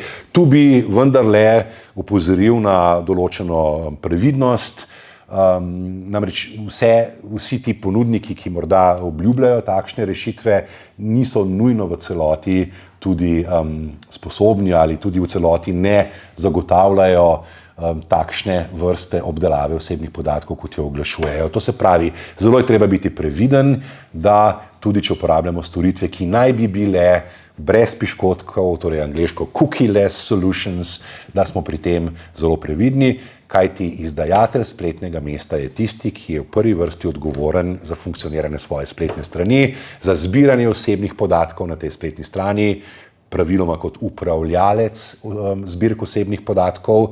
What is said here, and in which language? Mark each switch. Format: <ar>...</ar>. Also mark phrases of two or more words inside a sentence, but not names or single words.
<sl>Tu bi vendarle opozoril na določeno previdnost, namreč vsi ti ponudniki, ki morda obljubljajo takšne rešitve, niso nujno v celoti tudi sposobni ali tudi v celoti ne zagotavljajo takšne vrste obdelave osebnih podatkov, kot jo oglašujejo. To se pravi, zelo je treba biti previden, da tudi če uporabljamo storitve, ki naj bi bile brez piškotkov, torej angleško</sl> <en>cookie-less solutions,</en> <sl>da smo pri tem zelo previdni, kajti izdajatelj spletnega mesta je tisti, ki je v prvi vrsti odgovoren za funkcioniranje svoje spletne strani, za zbiranje osebnih podatkov na tej spletni strani, praviloma kot upravljalec zbirk osebnih podatkov.</sl>